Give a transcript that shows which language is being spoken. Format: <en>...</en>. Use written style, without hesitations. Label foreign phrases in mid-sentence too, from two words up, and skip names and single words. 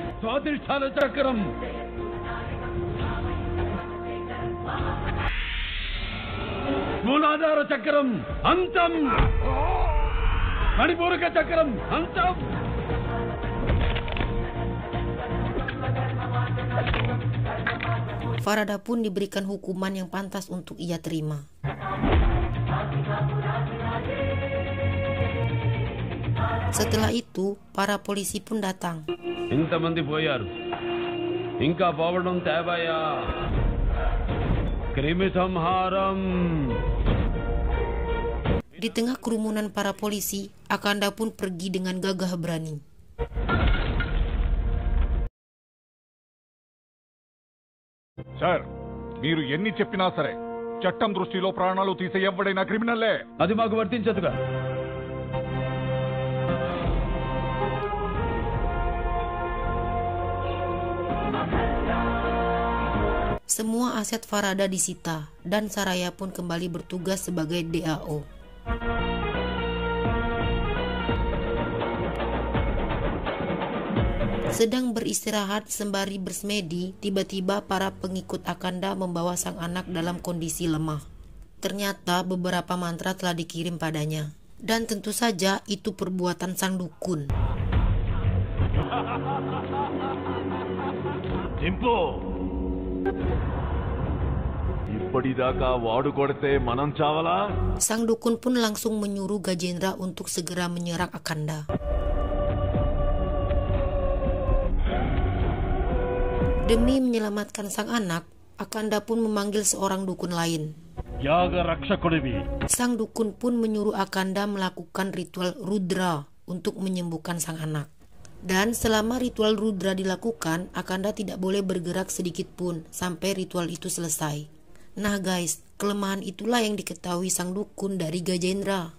<te>స్వాధిష్టాన చక్రం, మూలాధార చక్రం అంతం, మణిపూరక చక్రం అంతం.</te> <id>Farada pun diberikan hukuman yang pantas untuk ia terima. Setelah itu, para polisi pun datang.</id> <te>ఇంతమంది పోయారు, ఇంకా పోవడం తేవయా. క్రిమి సంహారం.</te> <id>Di tengah kerumunan para polisi, Akanda pun pergi dengan gagah berani.</id> <te>సార్, మీరు ఎన్ని చెప్పినా సరే చట్టం దృష్టిలో ప్రాణాలు తీసే ఎవడైనా క్రిమినల్లే. అది మాకు వర్తించదుగా.</te> <id>Semua aset Farada disita dan Saraya pun kembali bertugas sebagai DAO. Sedang beristirahat sembari bersemedi, tiba-tiba para pengikut Akanda membawa sang anak dalam kondisi lemah. Ternyata beberapa mantra telah dikirim padanya. Dan tentu saja itu perbuatan sang dukun.</id> <te>జింపు, ఇప్పటిదాకా వాడు కొడితే మనం చావలా?</te> <id>Sang dukun pun langsung menyuruh Gajendra untuk segera menyerang Akanda. Demi menyelamatkan sang anak, Akanda pun memanggil seorang dukun lain.</id> <te>యాగ రక్షకుడివి.</te> <id>Sang dukun pun menyuruh Akanda melakukan ritual Rudra untuk menyembuhkan sang anak. Dan selama ritual Rudra dilakukan, Akanda tidak boleh bergerak sedikit pun sampai ritual itu selesai. Nah guys, kelemahan itulah yang diketahui sang dukun dari Gajendra.</id>